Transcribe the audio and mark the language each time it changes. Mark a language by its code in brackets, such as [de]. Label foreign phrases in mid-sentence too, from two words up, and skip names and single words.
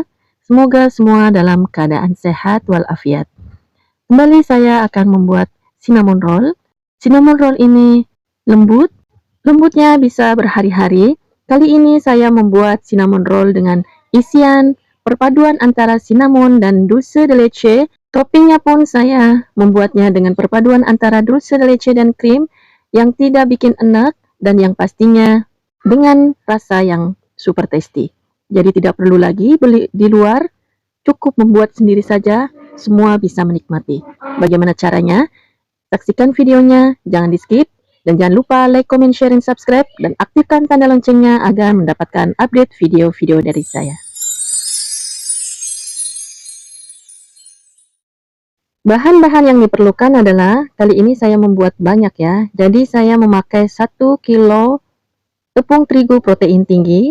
[id] Semoga semua dalam keadaan sehat walafiat. Kembali saya akan membuat [en] cinnamon roll. Cinnamon roll [id] ini lembut, lembutnya bisa berhari-hari. Kali ini saya membuat [en] cinnamon roll [id] dengan isian perpaduan antara cinnamon dan [es] dulce de leche. [id] Toppingnya pun saya membuatnya dengan perpaduan antara [es] dulce de leche [id] dan krim yang tidak bikin enak dan yang pastinya dengan rasa yang [en] super tasty. [id] Jadi tidak perlu lagi beli di luar, cukup membuat sendiri saja, semua bisa menikmati. Bagaimana caranya? Saksikan videonya, jangan di skip, dan jangan lupa [en] like, comment, share, [id] dan subscribe, dan aktifkan tanda loncengnya agar mendapatkan update video-video dari saya. Bahan-bahan yang diperlukan adalah, kali ini saya membuat banyak ya, jadi saya memakai 1 kilo tepung terigu protein tinggi.